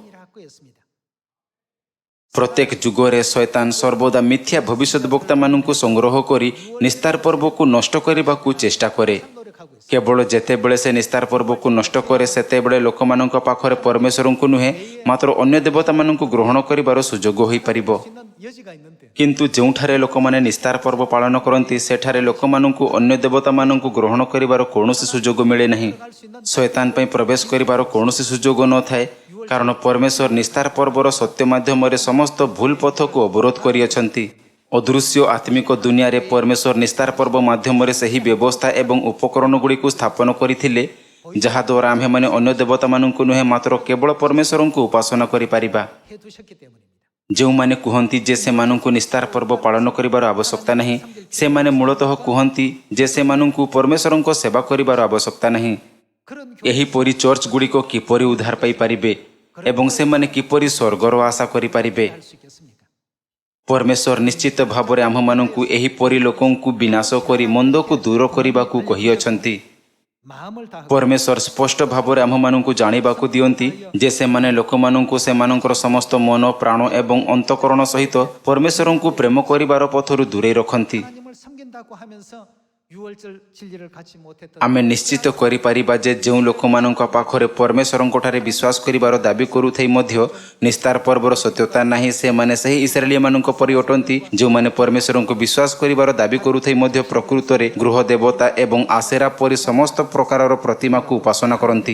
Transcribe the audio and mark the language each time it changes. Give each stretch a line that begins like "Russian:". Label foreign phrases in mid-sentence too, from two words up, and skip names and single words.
Odia: ପ୍ରତ୍ୟେକ ଯୁଗରେ ଶୈତାନ ସର୍ବଦା ମିଥ୍ୟା ଭବିଷ୍ୟତ ବକ୍ତାମାନଙ୍କୁ ସଂଗ୍ରହ କରି ନିସ୍ତାର ପର୍ବକୁ ନଷ୍ଟ କରିବାକୁ ଚେଷ୍ଟା କରେ। କେବଳ ଯେତେବେଳେ ସେ ନିସ୍ତାର ପର୍ବକୁ ନଷ୍ଟ କରେ ସେତେବେଳେ ଲୋକମାନଙ୍କ ପାଖରେ ପରମେଶ୍ୱରଙ୍କୁ ନୁହେଁ ମାତ୍ର ଅନ୍ୟ ଦେବତାମାନଙ୍କୁ ଗ୍ରହଣ କରିବାର ସୁଯୋଗ ହୋଇପାରିବ।
Korean: 여지가 있는데
Odia: କିନ୍ତୁ ଯେଉଁଠାରେ ଲୋକମାନେ ନିସ୍ତାର ପର୍ବ ପାଳନ କରନ୍ତି ସେଠାରେ ଲୋକମାନଙ୍କୁ ଅନ୍ୟ ଦେବତାମାନଙ୍କୁ ଗ୍ରହଣ କରିବାର କୌଣସି ସୁଯୋଗ ମିଳେ ନାହିଁ। ଶୈତାନ ପାଇଁ ପ୍ରବେଶ କରିବାର କୌଣସି ସୁଯୋଗ ନଥାଏ, କାରଣ ପରମେଶ୍ୱର ନିସ୍ତାର ପର୍ବର ସତ୍ୟ ମାଧ୍ୟମରେ ସମସ୍ତ ଭୁଲ ପଥକୁ ଅବରୋଧ କରିଅଛନ୍ତି। ଅଦୃଶ୍ୟ ଆତ୍ମିକ ଦୁନିଆରେ ପରମେଶ୍ୱର ନିସ୍ତାର ପର୍ବ ମାଧ୍ୟମରେ ସେହି ବ୍ୟବସ୍ଥା ଏବଂ ଉପକରଣଗୁଡ଼ିକୁ ସ୍ଥାପନ କରିଥିଲେ, ଯାହାଦ୍ୱାରା ଆମ୍ଭେମାନେ ଅନ୍ୟ ଦେବତାମାନଙ୍କୁ ନୁହେଁ ମାତ୍ର କେବଳ ପରମେଶ୍ୱରଙ୍କୁ ଉପାସନା କରିପାରିବା।
Korean: 해두셨기 때문입니다.
Odia: ଯେଉଁମାନେ କୁହନ୍ତି ଯେ ସେମାନଙ୍କୁ ନିସ୍ତାର ପର୍ବ ପାଳନ କରିବାର ଆବଶ୍ୟକତା ନାହିଁ, ସେମାନେ ମୂଳତଃ କୁହନ୍ତି ଯେ ସେମାନଙ୍କୁ ପରମେଶ୍ୱରଙ୍କ ସେବା କରିବାର ଆବଶ୍ୟକତା ନାହିଁ।
Korean: 그런
Odia: ଏହିପରି ଚର୍ଚ୍ଚଗୁଡ଼ିକ କିପରି ଉଦ୍ଧାର ପାଇପାରିବେ ଏବଂ ସେମାନେ କିପରି ସ୍ୱର୍ଗର ଆଶା କରିପାରିବେ?
Korean: 할 수 있겠습니까?
Odia: ପରମେଶ୍ୱର ନିଶ୍ଚିତ ଭାବରେ ଆମ୍ଭମାନଙ୍କୁ ଏହିପରି ଲୋକଙ୍କୁ ବିନାଶ କରି ମନ୍ଦକୁ ଦୂର କରିବାକୁ କହିଅଛନ୍ତି।
Korean: 마음을 다하고
Odia: ପରମେଶ୍ୱର ସ୍ପଷ୍ଟ ଭାବରେ ଆମ୍ଭମାନଙ୍କୁ ଜାଣିବାକୁ ଦିଅନ୍ତି ଯେ ସେମାନେ ଲୋକମାନଙ୍କୁ ସେମାନଙ୍କର ସମସ୍ତ ମନ, ପ୍ରାଣ ଏବଂ ଅନ୍ତଃକରଣ ସହିତ ପରମେଶ୍ୱରଙ୍କୁ ପ୍ରେମ କରିବାର ପଥରୁ ଦୂରେଇ ରଖନ୍ତି।
Korean: 하나님을 섬긴다고 하면서 유월절 진리를 갖지 못했던
Odia: ଆମେ ନିଶ୍ଚିତ କରିପାରିବା ଯେ ଯେଉଁ ଲୋକମାନଙ୍କ ପାଖରେ ପରମେଶ୍ୱରଙ୍କଠାରେ ବିଶ୍ୱାସ କରିବାର ଦାବି କରୁଥାଇ ମଧ୍ୟ ନିସ୍ତାର ପର୍ବର ସତ୍ୟତା ନାହିଁ, ସେମାନେ ସେହି ଇସ୍ରାଏଲୀମାନଙ୍କ ପରି ଅଟନ୍ତି ଯେଉଁମାନେ ପରମେଶ୍ୱରଙ୍କୁ ବିଶ୍ୱାସ କରିବାର ଦାବି କରୁଥାଇ ମଧ୍ୟ ପ୍ରକୃତରେ ଗୃହ ଦେବତା ଏବଂ ଆସେରା ପରି ସମସ୍ତ ପ୍ରକାରର ପ୍ରତିମାକୁ ଉପାସନା କରନ୍ତି।